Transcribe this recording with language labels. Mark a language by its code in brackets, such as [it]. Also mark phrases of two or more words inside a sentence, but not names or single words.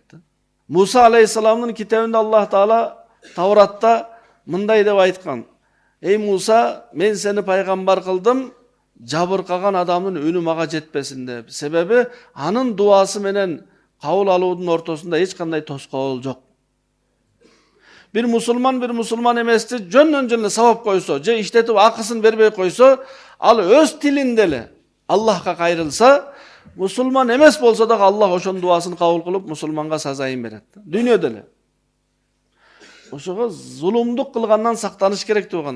[ky] Муса алейхиссаламдын китебинде Аллах Таала Тавратта мындай деп айткан: "Эй Муса, мен сени пайгамбар кылдым, жабыркаган адамдын үнү мага жетпесин" деп. Себеби анын дуасы менен кабыл алуудун ортосунда эч кандай тоскоол жок. Бир мусулман эмести жөн сабап койсо, же иштетип акысын бербей койсо, ал өз тилинде эле Аллахка кайрылса, musulman эмес болсо дагы Аллах ошонун дуасын кабыл кылып, мусулманга сазайын берет. Дүйнөдө эле. Ошого зулумдук кылгандан сактаныш керек туугандар.